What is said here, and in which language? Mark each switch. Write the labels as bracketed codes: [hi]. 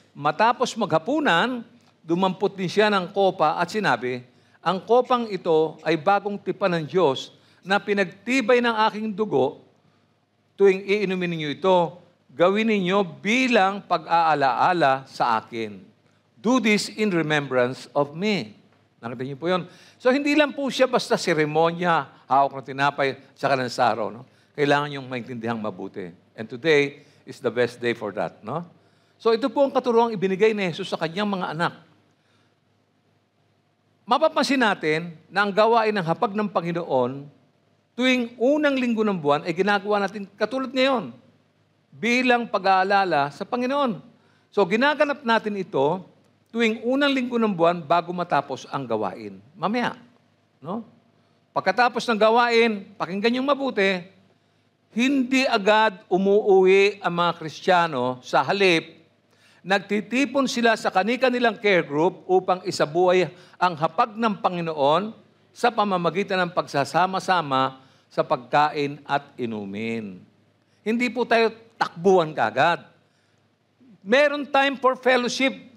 [tl] Matapos maghapunan, dumampot din siya ng kopa at sinabi, ang kopang ito ay bagong tipan ng Diyos na pinagtibay ng aking dugo. Tuwing iinumin ninyo ito, gawin ninyo bilang pag-aalaala sa akin. [en] Do this in remembrance of me. [tl] Nakita niyo po yun. So hindi lang po siya basta seremonya, hawak ng tinapay sa kanang saraw. No? Kailangan yung maintindihan mabuti. [en] And today is the best day for that. No? [tl] So ito po ang katuruang ibinigay ni Jesus sa kanyang mga anak. Mapapansin natin na ang gawain ng hapag ng Panginoon tuwing unang linggo ng buwan ay ginagawa natin katulad ngayon bilang pag-aalala sa Panginoon. So ginaganap natin ito tuwing unang linggo ng buwan bago matapos ang gawain. Mamaya, no? Pagkatapos ng gawain, pakinggan niyong mabuti, hindi agad umuuwi ang mga Kristiyano, sa halip nagtitipon sila sa kani-kanilang care group upang isabuhay ang hapag ng Panginoon sa pamamagitan ng pagsasama-sama sa pagkain at inumin. Hindi po tayo takbuhan kagad. [en] Meron time for fellowship.